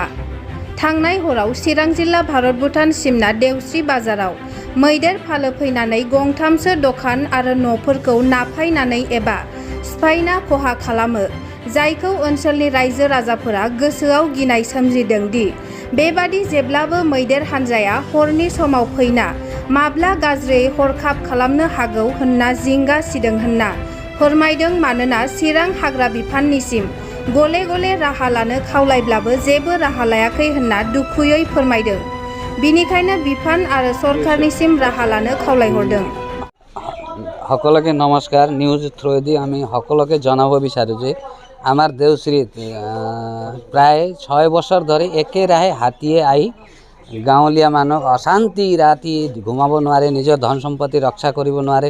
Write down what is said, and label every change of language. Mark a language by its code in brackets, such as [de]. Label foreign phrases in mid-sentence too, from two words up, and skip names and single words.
[brx] थांनाय हराव चिरां जिल्ला भारत भुटान सिमना देवस्रि बाजाराव मैदेर फालो फैनानै गंथामसो दखान आरो न'फोरखौ नाफायनानै एबा सिफायना खहा खालामो, जायखौ ओनसोलनि रायजो राजाफोरा गोसोआव गिनाय सोमजिदों दि बेबादि जेब्लाबो मैदेर हानजाया हरनि समाव फैना माब्ला गाज्रियै हरखाब खालामनो हागौ होनना जिंगा सिदों होनना फोरमायदों। मानोना चिरां हाग्रा बिफाननिसिम गले गले राहा लानो खावलायब्लाबो जेबो राहा लायाखै होनना दुखुयै फोरमायदों। बिनिखायनो बिफान आरो सरकारनिसिम राहा लानो खावलायहरदों। [as] সকলকে নমস্কাৰ। [en] news through the [as] আমি সকলকে জনাব বিচাৰোঁ যে আমাৰ দেওশ্ৰীত প্ৰায় 6 বছৰ ধৰি একেৰাহে হাতীয়ে আহি গাঁৱলীয়া মানুহক অশান্তি, ৰাতি ঘুমাব নোৱাৰে, নিজৰ ধন সম্পত্তি ৰক্ষা কৰিব নোৱাৰে।